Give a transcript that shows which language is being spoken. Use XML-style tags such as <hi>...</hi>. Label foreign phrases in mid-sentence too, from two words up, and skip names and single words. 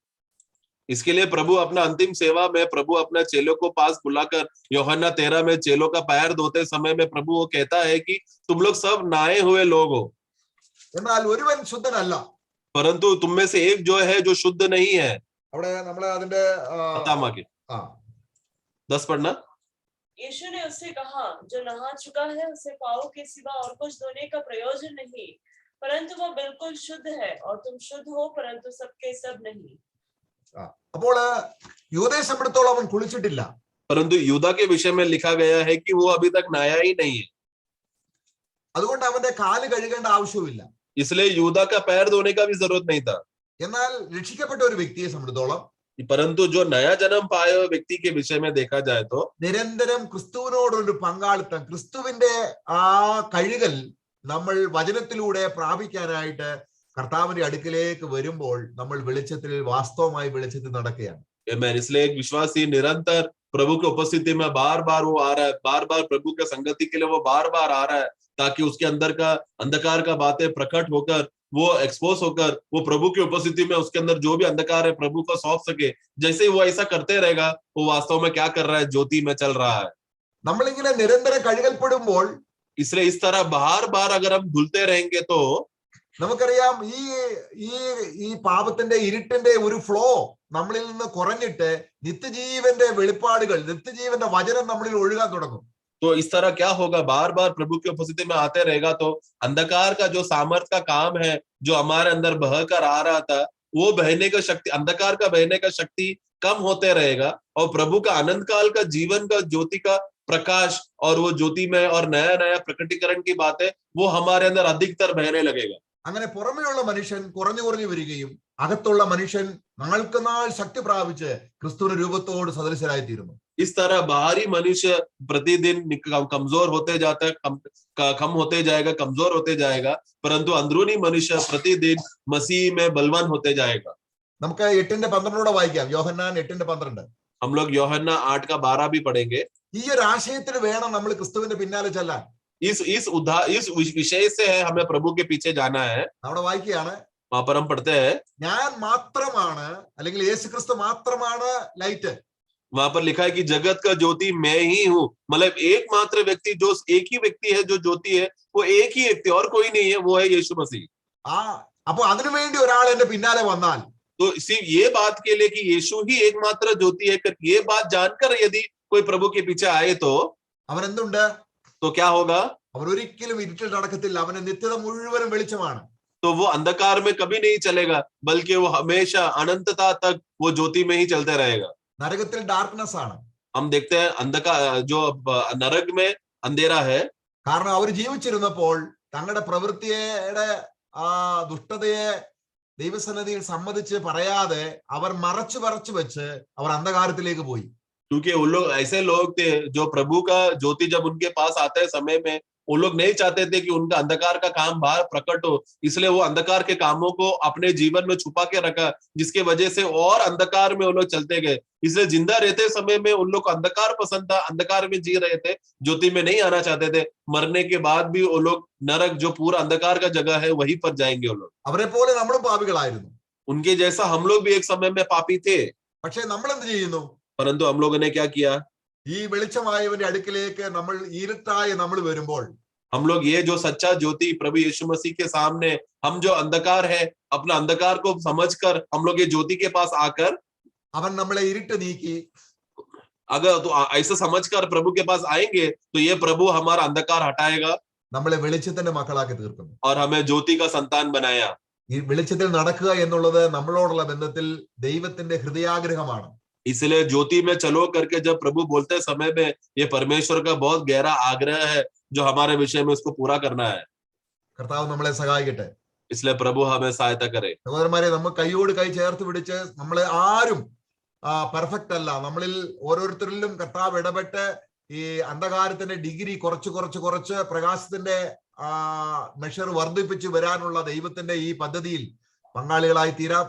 <hi>इसके लिए प्रभु अपना अंतिम सेवा में प्रभु अपना चेलों को पास बुलाकर यूहन्ना 13 में चेलों का पैर धोते समय में प्रभु वो कहता है कि तुम लोग सब नहाए हुए लोग हो,</hi> <ml>എന്നാൽ ഒരുവൻ ശുദ്ധനല്ല.</ml> <hi>परंतु तुम में से एक जो है जो शुद्ध नहीं है।</hi> <ml>അവിടെ നമ്മളെ അതിന്റെ</ml> <hi>10 पढ़ना। यीशु ने उससे कहा, जो नहा चुका है उसे पाँव के सिवा और कुछ धोने का प्रयोजन नहीं, परंतु वह बिल्कुल शुद्ध है, और तुम शुद्ध हो परंतु सबके सब नहीं।</hi> <ml>അപ്പോൾ യൂദയെ സംബന്ധിച്ചിടത്തോളം അവൻ കുളിച്ചിട്ടില്ല.</ml> <hi>परंतु यूदा के विषय में लिखा गया है कि वो अभी तक नहाया ही नहीं है,</hi> <ml>അതുകൊണ്ട് അവന്റെ കാല് കഴുകേണ്ട ആവശ്യമില്ല.</ml> <hi>इसलिए यूदा का पैर धोने का भी जरूरत नहीं था।</hi> <ml>എന്നാൽ രക്ഷിക്കപ്പെട്ട ഒരു വ്യക്തിയെ സംബന്ധിച്ചിടത്തോളം,</ml> <hi>परंतु जो नया जन्म पाए हुए व्यक्ति के विषय में देखा जाए तो</hi> <ml>നിരന്തരം ക്രിസ്തുവിനോടൊരു പങ്കാളിത്തം, ക്രിസ്തുവിന്റെ ആ കഴുകൽ നമ്മൾ വചനത്തിലൂടെ പ്രാപിക്കാനായിട്ട് കർത്താവിന്റെ അടുക്കിലേക്ക് വരുമ്പോൾ നമ്മൾ വെളിച്ചത്തിൽ, വാസ്തവമായി വെളിച്ചത്തിൽ നടക്കുകയാണ്.</ml> <hi>इसलिए एक विश्वासी निरंतर प्रभु की उपस्थिति में बार बार वो आ रहा है, बार बार प्रभु के संगति के लिए वो बार बार आ रहा है, ताकि उसके अंदर का अंधकार का बातें प्रकट होकर, वो एक्सपोज होकर, वो प्रभु की उपस्थिति में उसके अंदर जो भी अंधकार है प्रभु को सौंप सके। जैसे ही वो ऐसा करते रहेगा, वो वास्तव में क्या कर रहा है, ज्योति में चल रहा है।</hi> <ml>നമ്മളിങ്ങനെ നിരന്തരം കഴുകൽപ്പെടുമ്പോൾ,</ml> <hi>इसलिए इस तरह बार बार अगर हम धुलते रहेंगे तो</hi> <ml>നമുക്കറിയാം ഈ പാപത്തിന്റെ ഇരുട്ടിന്റെ ഒരു ഫ്ലോ നമ്മളിൽ നിന്ന് കുറഞ്ഞിട്ട് നിത്യജീവന്റെ വെളിപ്പാടുകൾ, നിത്യജീവന്റെ വചനം നമ്മളിൽ ഒഴുകാൻ തുടങ്ങും.</ml> <hi>तो इस तरह क्या होगा, बार बार प्रभु की उपस्थिति में आते रहेगा तो अंधकार का जो सामर्थ का काम है, जो हमारे अंदर बहकर आ रहा था, वो बहने का शक्ति, अंधकार का बहने का शक्ति कम होते रहेगा, और प्रभु का अनंत काल का जीवन का ज्योति का प्रकाश और वो ज्योति में और नया नया प्रकटीकरण की बातें वो हमारे अंदर अधिकतर बहने लगेगा।</hi> <ml>അങ്ങനെ പുറമെയുള്ള മനുഷ്യൻ കുറഞ്ഞു കുറഞ്ഞു വരികയും അകത്തുള്ള മനുഷ്യൻ നാൾക്ക് നാൾ ശക്തി പ്രാപിച്ച് ക്രിസ്തുവിന്റെ രൂപത്തോട് സദൃശരായി തീരുന്നു.</ml> <hi>इस तरह बाहरी मनुष्य प्रतिदिन कमजोर होते जाता है, कम होते जाएगा, कमजोर होते जाएगा, परंतु अंदरूनी मनुष्य प्रतिदिन मसीह में बलवान होते जाएगा।</hi> <ml>നമുക്ക് 8:12 വായിക്കാം. യോഹന്നാൻ 8:12.</ml> <hi>हम लोग यूहन्ना 8:12 भी पढ़ेंगे।</hi> <ml>ഈ ഒരു ആശയത്തിന് വേണം നമ്മൾ ക്രിസ്തുവിന്റെ പിന്നാലെ ചെല്ലാൻ.</ml> <hi>इस विषय से है हमें प्रभु के पीछे जाना है।</hi> <ml>അവിടെ വായിക്കുകയാണ്,</ml> <hi>वहां पर हम पढ़ते हैं,</hi> <ml>ഞാൻ മാത്രമാണ് അല്ലെങ്കിൽ യേശുക്രിസ്തു മാത്രമാണ് ലൈറ്റ്.</ml> <hi>वहां पर लिखा है कि जगत का ज्योति मैं ही हूँ. मतलब एकमात्र व्यक्ति जो एक ही व्यक्ति है जो ज्योति है, वो एक ही व्यक्ति और कोई नहीं है, वो है यीशु मसीह.</hi> <ml>അപ്പൊ അതിനുവേണ്ടി ഒരാൾ എന്റെ പിന്നാലെ വന്നാൽ</ml> <hi>तो सिर्फ ये बात के लिए कि यीशु ही एकमात्र ज्योति है, ये बात जानकर यदि कोई प्रभु के पीछे आए तो</hi> <ml>അവൻ എന്തുണ്ട്?</ml> <hi>तो क्या होगा?</hi> <ml>അവൻ ഒരിക്കലും ഇരുട്ടിൽ നടക്കത്തില്ല. അവന് നിത്യത മുഴുവനും വെളിച്ചമാണ്.</ml> <hi>तो वो अंधकार में कभी नहीं चलेगा, बल्कि वो हमेशा अनंतता तक वो ज्योति में ही चलते रहेगा.</hi> <ml>നരകത്തിൽ ഡാർക്ക്നെസ് ആണ്.</ml> <hi>हम देखते हैं अंधकार, जो नरक में अंधेरा है,</hi> <ml>കാരണം അവർ ജീവിച്ചിരുന്നപ്പോൾ തങ്ങളുടെ പ്രവൃത്തിയുടെ ദുഷ്ടതയെ ദൈവസന്നിധിയിൽ സമ്മതിച്ച് പറയാതെ അവർ മറച്ചു വെച്ച് അവർ അന്ധകാരത്തിലേക്ക് പോയി.</ml> <hi>क्योंकि वो लोग ऐसे लोग थे जो प्रभु का ज्योति जब उनके पास आते समय में वो लोग नहीं चाहते थे कि उनका अंधकार का काम बाहर प्रकट हो, इसलिए वो अंधकार के कामों को अपने जीवन में छुपा के रखा, जिसके वजह से और अंधकार में वो लोग चलते गए. इसलिए जिंदा रहते समय में उन लोग को अंधकार पसंद था, अंधकार में जी रहे थे, ज्योति में नहीं आना चाहते थे. मरने के बाद भी वो लोग नरक, जो पूरा अंधकार का जगह है, वहीं पर जाएंगे वो लोग.</hi> <ml>അവരെ പോലെ നമ്മളും പാപികളായിരുന്നു.</ml> <hi>उनके जैसा हम लोग भी एक समय में पापी थे,</hi> <ml>പക്ഷെ നമ്മൾ എന്ത് ചെയ്യുന്നു?</ml> <hi>परंतु हम लोगों ने क्या किया?</hi> <ml>ഈ വെളിച്ചമായവന്റെ അടുക്കിലേക്ക് നമ്മൾ ഇരുട്ടായി നമ്മൾ വരുമ്പോൾ</ml> <hi>हम लोग ये जो सच्चा ज्योति प्रभु यीशु मसीह के सामने, हम जो अंधकार है, अपना अंधकार को समझकर हम लोग ये ज्योति के पास आकर,</hi> <ml>അവൻ നമ്മളെ ഇരുട്ട് നീക്കി</ml> <hi>अगर तो ऐसा समझकर प्रभु के पास आएंगे तो ये प्रभु हमारा अंधकार हटाएगा</hi> <ml>നമ്മളെ വെളിച്ചത്തിന്റെ മക്കളാക്കി തീർക്കുന്നു.</ml> <hi>और हमें ज्योति का संतान बनाया.</hi> <ml>ഈ വെളിച്ചത്തിൽ നടക്കുക എന്നുള്ളത് നമ്മളോടുള്ള ബന്ധത്തിൽ ദൈവത്തിന്റെ ഹൃദയാഗ്രഹമാണ്.</ml> <hi>इसलिए ज्योति में चलो करके जब प्रभु बोलते समय में ये परमेश्वर का बहुत गहरा आग्रह है जो हमारे विषय में उसको पूरा करना है.</hi> <ml>കർത്താവ് നമ്മളെ സഹായിക്കട്ടെ.</ml> <hi>इसलिए प्रभु हमें सहायता करे.</hi> <ml>സഹോദരന്മാരെ, നമ്മൾ കൈയോട് കൈ ചേർത്ത് പിടിച്ച്, നമ്മളെ ആരും പെർഫെക്റ്റ് അല്ല, നമ്മളിൽ ഓരോരുത്തരിലും കർത്താവ് ഇടപെട്ട് ഈ അന്ധകാരത്തിന്റെ ഡിഗ്രി കുറച്ച് പ്രകാശത്തിന്റെ മെഷർ വർദ്ധിപ്പിച്ച് വരാനുള്ള ദൈവത്തിന്റെ ഈ പദ്ധതിയിൽ പങ്കാളികളായി തീരാം.</ml>